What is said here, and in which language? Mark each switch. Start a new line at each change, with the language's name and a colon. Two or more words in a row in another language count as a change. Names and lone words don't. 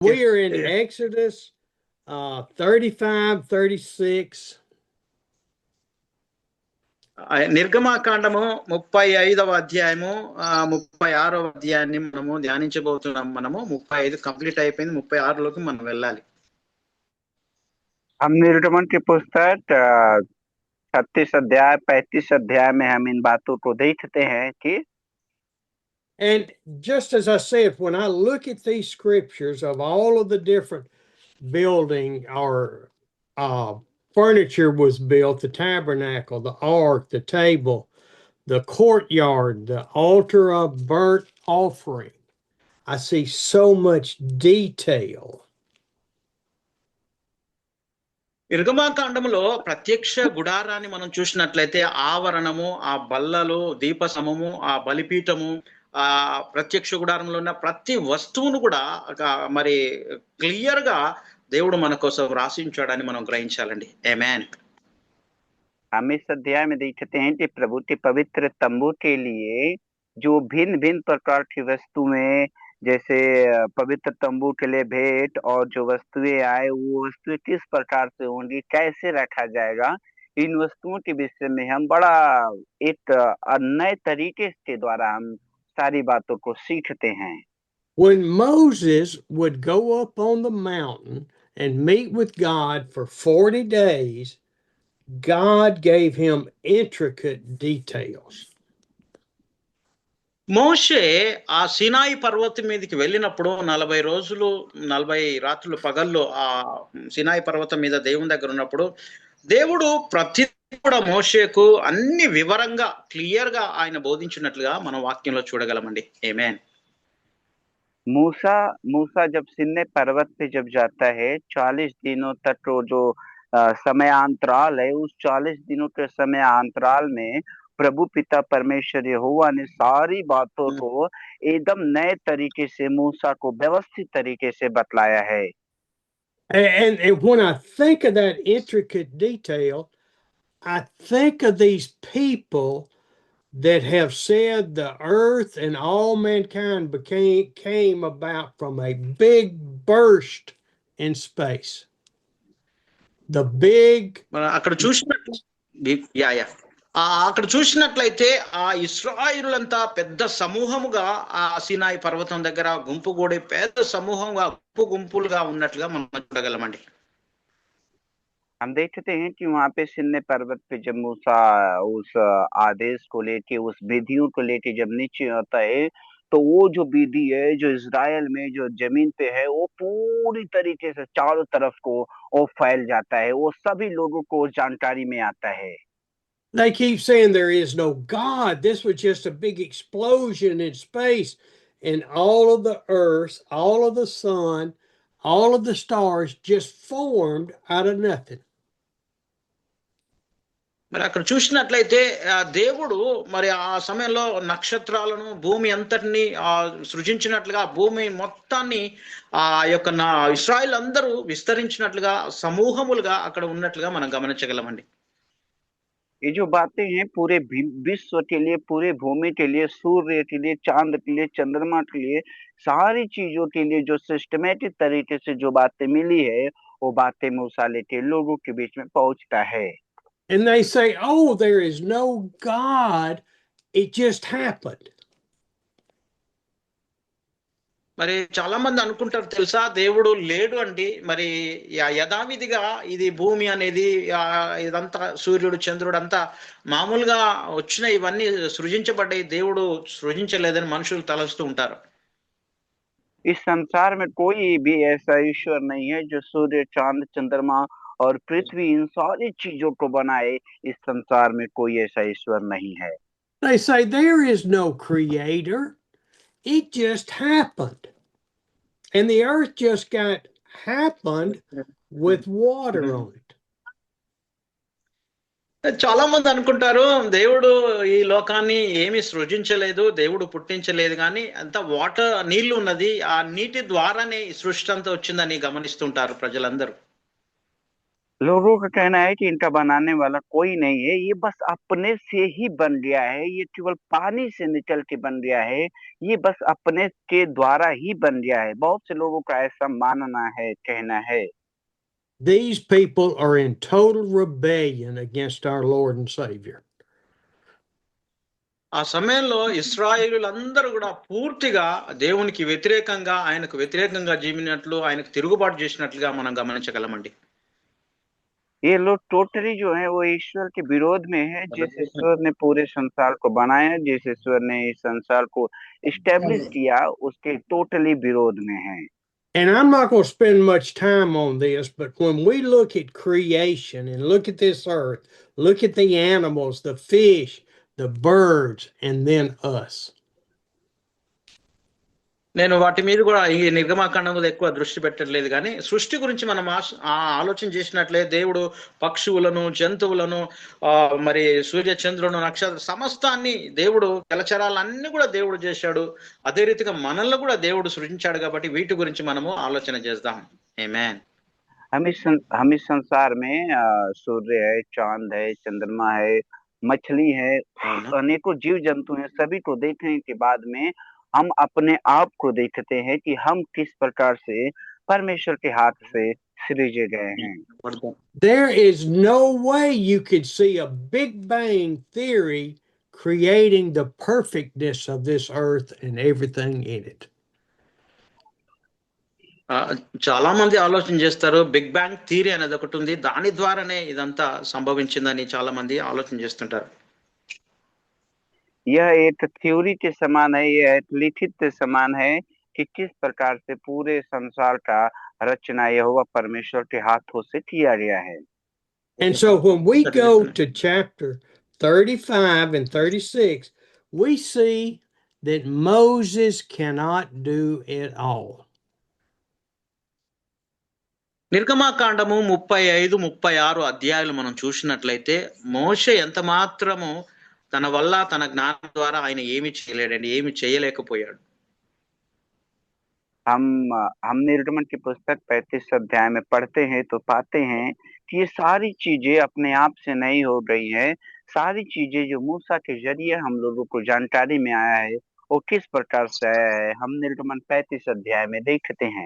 English: We are in Exodus 35, 36.
Telugu: నిర్గమాకాండము 35వ అధ్యాయము 36వ అధ్యాయాన్ని మనము ధ్యానించబోతున్నాం. మనము 35 కంప్లీట్ అయిపోయింది, 36లోకి మనం వెళ్ళాలి.
Hindi: हम निर्गमन की पुस्तक 36 अध्याय 35 अध्याय में हम इन बातों को देखते हैं कि
English: And just as I said, when I look at these scriptures of all of the different building or furniture was built, the tabernacle, the ark, the table, the courtyard, the altar of burnt offering, I see so much detail.
Telugu: నిర్గమాకాండములో ప్రత్యక్ష గుడారాన్ని మనం చూసినట్లయితే ఆవరణము, ఆ బల్లలు, దీపసమము, ఆ బలిపీఠము, ఆ ప్రత్యక్ష గుడారంలో ఉన్న ప్రతి వస్తువును కూడా మరి క్లియర్ గా దేవుడు మన కోసం రాసించాడని మనం గ్రహించాలండి. ఆమేన్.
Hindi: हम इस अध्याय में देखते हैं कि प्रभु के पवित्र तंबू के लिए जो भिन्न भिन्न प्रकार की वस्तुएं, जैसे पवित्र तंबू के लिए भेंट और जो वस्तुएं आए वो वस्तुएं किस प्रकार से होंगी, कैसे रखा जाएगा, इन वस्तुओं के विषय में हम बड़ा एक नए तरीके के द्वारा हम सारी बातों को सीखते हैं.
English: When Moses would go up on the mountain and meet with God for 40 days, God gave him intricate details.
Telugu: మోషే ఆ సీనాయి పర్వతం మీదకి వెళ్ళినప్పుడు 40 రోజులు 40 రాత్రులు పగల్లో ఆ సీనాయి పర్వతం మీద దేవుని దగ్గర ఉన్నప్పుడు దేవుడు ప్రతి కూడా మోషేకు అన్ని వివరంగా క్లియర్ గా ఆయన బోధించినట్లుగా మనం వాక్యంలో చూడగలమండి. ఆమేన్.
Hindi: मूसा जब सिन्ने पर्वत पे जब जाता है 40 दिनों तक वो जो समयांतराल है, उस 40 दिनों के समयांतराल में प्रभु पिता परमेश्वर यहोवा ने सारी बातों को एकदम नए तरीके से मूसा को व्यवस्थित तरीके से बतलाया है.
English: And when I think of that intricate detail, I think of these people that have said the earth and all mankind came about from a big burst in space. The big
Telugu: అక్కడ చూసినట్లయితే ఆ ఇశ్రాయేలులంతా పెద్ద సమూహముగా ఆ సీనాయి పర్వతం దగ్గర గుంపు కూడి పెద్ద సమూహంగా గుంపులుగా ఉన్నట్లుగా మనం చూడగలమండి.
Hindi: हम देखते हैं कि वहां पे सिन्ने पर्वत पे जब मूसा उस आदेश को लेके, उस विधियों को लेके जब नीचे आता है, तो वो जो विधि है जो इज़राइल में जो जमीन पे है वो पूरी तरीके से चारों तरफ को वो फैल जाता है, वो सभी लोगों को जानकारी में आता है.
English: They keep saying there is no God. This was just a big explosion in space, and all of the earth, all of the sun, all of the stars just formed out of nothing.
Telugu: మరి అక్కడ చూసినట్లయితే దేవుడు మరి ఆ సమయంలో నక్షత్రాలను, భూమి అంతటిని సృజించినట్లుగా భూమి మొత్తాన్ని ఆ యొక్క ఇశ్రాయేల్ అందరూ విస్తరించినట్లుగా సమూహములుగా అక్కడ ఉన్నట్లుగా మనం గమనించగలమండి.
Hindi: ये जो बातें हैं पूरे विश्व के लिए, पूरे भूमि के लिए, सूर्य के लिए, चांद के लिए, चंद्रमा के लिए, सारी चीजों के लिए जो सिस्टमेटिक तरीके से जो बातें मिली है वो बातें मूसा लेके लोगों के बीच में पहुंचता है.
English: And they say, oh, there is no God, it just happened.
Telugu: మరి చాలా మంది అనుకుంటారు తెలుసా, దేవుడు లేడు అండి. మరి యథావిధిగా ఇది భూమి అనేది ఇదంతా సూర్యుడు చంద్రుడు అంతా మామూలుగా వచ్చిన ఇవన్నీ సృజించబడ్డాయి, దేవుడు సృజించలేదని మనుషులు తలస్తూ ఉంటారు.
Hindi: इस संसार में कोई भी ऐसा ईश्वर नहीं है जो सूर्य, चांद, चंद्रमा और पृथ्वी इन सारी चीजों को बनाए. इस संसार में कोई ऐसा ईश्वर नहीं है.
English: They say there is no creator, it just happened. And the earth just happened with water on it.
Telugu: చాలా మంది అనుకుంటారు దేవుడు ఈ లోకాన్ని ఏమి సృజించలేదు, దేవుడు పుట్టించలేదు, కానీ అంత వాటర్ నీళ్లు ఉన్నది, ఆ నీటి ద్వారానే ఈ సృష్టి అంతా వచ్చిందని గమనిస్తుంటారు ప్రజలందరూ.
Hindi: लोगों का कहना है कि इनका बनाने वाला कोई नहीं है, ये बस अपने से ही बन गया है, ये केवल पानी से निकल के बन गया है, ये बस अपने के द्वारा ही बन गया है। बहुत से लोगों का ऐसा मानना है, कहना है।
English: These people are in total rebellion against our Lord and Savior.
Telugu: ఆ సమయంలో ఇశ్రాయేలులందరూ కూడా పూర్తిగా దేవునికి వ్యతిరేకంగా ఆయనకు వ్యతిరేకంగా జీవినట్లు ఆయనకు తిరుగుబాటు చేసినట్లుగా మనం గమనించగలమండి.
Hindi: ये लोग टोटली जो है वो ईश्वर के विरोध में है। जिस ईश्वर ने पूरे संसार को बनाया, जिस ईश्वर ने इस संसार को इस्टेब्लिश किया, उसके टोटली विरोध में है।
English: And I'm not going to spend much time on this, but when we look at creation and look at this earth, look at the animals, the fish, the birds, and then us.
Telugu: నేను వాటి మీద కూడా ఈ నిర్గమాకాండం మీద ఎక్కువ దృష్టి పెట్టట్లేదు, కానీ సృష్టి గురించి మనం ఆలోచన చేసినట్లే దేవుడు పక్షువులను, జంతువులను, మరి సూర్య చంద్రులను, నక్షత్ర సమస్తాన్ని దేవుడు, జలచరాలన్నీ కూడా దేవుడు చేశాడు. అదే రీతిగా మనల్ని కూడా దేవుడు సృజించాడు. కాబట్టి వీటి గురించి మనము ఆలోచన చేద్దాం. ఆమేన్.
Hindi: हम इस संसार में सूर्य है, चांद है, चंद्रमा है, मछली है, अनेकों जीव जंतु हैं। सभी को देखने के बाद में हम अपने आप को देखते हैं कि हम किस प्रकार से परमेश्वर के हाथ से सृजे गए हैं।
English: There is no way you could see a Big Bang theory creating the perfectness of this earth and everything in it.
Telugu: చాలా మంది ఆలోచన చేస్తారు,
English: big bang theory
Telugu: అనేది ఒకటి ఉంది, దాని ద్వారానే ఇదంతా సంభవించిందని చాలా మంది ఆలోచన చేస్తుంటారు.
Hindi: यह एक थ्योरी के समान है, यह एक लिखित के समान है कि किस प्रकार से पूरे संसार का रचना यहोवा परमेश्वर के हाथों से किया गया है।
English: And so when we go to chapter 35 and 36, we see that Moses cannot do it all.
Telugu: నిర్గమాకాండము 35, 36 అధ్యాయాలు మనం చూసినట్లయితే మోషే ఎంత మాత్రము తన వల్ల, తన జ్ఞానం ద్వారా ఆయన ఏమి చేయలేడండి, ఏమి చేయలేకపోయాడు.
Hindi: हम निर्गमन की पुस्तक 35 अध्याय में पढ़ते हैं तो पाते हैं कि ये सारी चीजें अपने आप से नहीं हो गई है। सारी चीजें जो मूसा के जरिए हम लोगों को जानकारी में आया है, वो किस प्रकार से आया है, हम निर्गमन 35 अध्याय में देखते हैं।